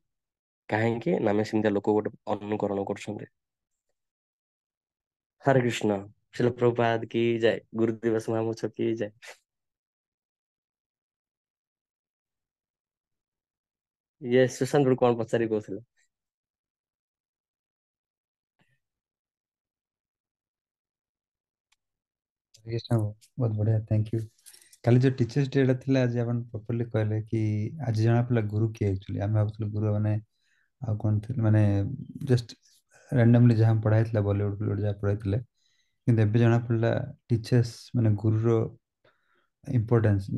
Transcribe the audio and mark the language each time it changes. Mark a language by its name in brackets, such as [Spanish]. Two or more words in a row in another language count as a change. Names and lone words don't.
[Odia] କାହିଁକି ନା ଆମେ ସେମିତିଆ ଲୋକ ଗୋଟେ ଅନୁକରଣ କରୁଛନ୍ତି। ହରେ କୃଷ୍ଣ। ଶିଲ ପ୍ରଭୁପାଦ କି ଜୟ, ଗୁରୁ ଦିବସ ମହାମୋତ୍ସବ କି ଜୟ। ଇଏ ସୁଶାନ୍ତ କଣ ପଚାରି କହୁଥିଲେ? [Hindi] कृष्ण बहुत बढ़िया, [English] Thank you. [Odia] କାଲି ଯୋଉ [English] Teachers Day [Odia] ଟା ଥିଲା, ଆଜି ଆପଣ ପ୍ରପରଲି କହିଲେ କି ଆଜି ଜଣା ପଡିଲା ଗୁରୁ କିଏ ଆକ୍ଚୁଆଲି। ଆମେ ଭାବୁଥିଲୁ ଗୁରୁ ମାନେ ଆଉ କଣ ଥିଲେ, ମାନେ [English] just randomly [Odia] ଯାହା ପଢା ହେଇଥିଲା ବଲିଉଡ ଫଲିଉଡ ଯାହା ପଢାଇଥିଲେ, କିନ୍ତୁ ଏବେ ଜଣା ପଡିଲା ଟିଚର୍ସ ମାନେ ଗୁରୁର ଇମ୍ପୋର୍ଟାନ୍ସ।